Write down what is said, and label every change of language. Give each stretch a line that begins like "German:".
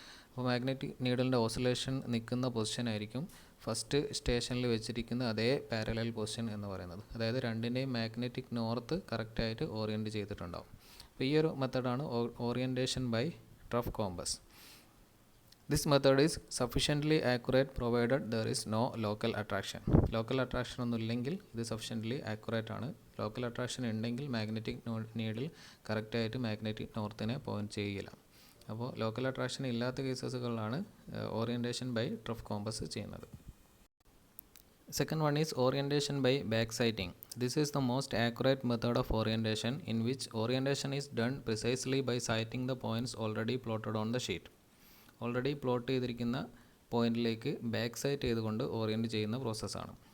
Malayalam: അപ്പോൾ magnetic നീഡിലിൻ്റെ oscillation നിൽക്കുന്ന position ആയിരിക്കും ഫസ്റ്റ് സ്റ്റേഷനിൽ വെച്ചിരിക്കുന്ന അതേ പാരലൽ പൊസിഷൻ എന്ന് പറയുന്നത്. അതായത് രണ്ടിൻ്റെയും മാഗ്നറ്റിക് നോർത്ത് കറക്റ്റായിട്ട് ഓറിയൻറ്റ് ചെയ്തിട്ടുണ്ടാവും. അപ്പോൾ ഈ ഒരു മെത്തഡാണ് orientation by trough compass.
English: This method is sufficiently accurate provided there is no local attraction.
Malayalam: Local attraction ഒന്നും ഇല്ലെങ്കിൽ ഇത് സഫിഷ്യൻ്റ്ലി ആക്യുറേറ്റ് ആണ്. ലോക്കൽ അട്രാക്ഷൻ ഉണ്ടെങ്കിൽ മാഗ്നറ്റിക് നീഡിൽ കറക്റ്റായിട്ട് മാഗ്നറ്റിക് നോർത്തിനെ പോയിൻറ്റ് ചെയ്യില്ല. അപ്പോൾ ലോക്കൽ അട്രാക്ഷൻ ഇല്ലാത്ത കേസസുകളിലാണ് ഓറിയൻറ്റേഷൻ ബൈ ട്രഫ് കോമ്പസ് ചെയ്യുന്നത്.
English: Second one is orientation by backsighting. This is the most accurate method of orientation in which orientation is done precisely by sighting the points already plotted on the sheet.
Malayalam: Already plot ചെയ്തിരിക്കുന്ന പോയിന്റിലേക്ക് back site ചെയ്തുകൊണ്ട് orient ചെയ്യുന്ന പ്രോസസ്സാണ്.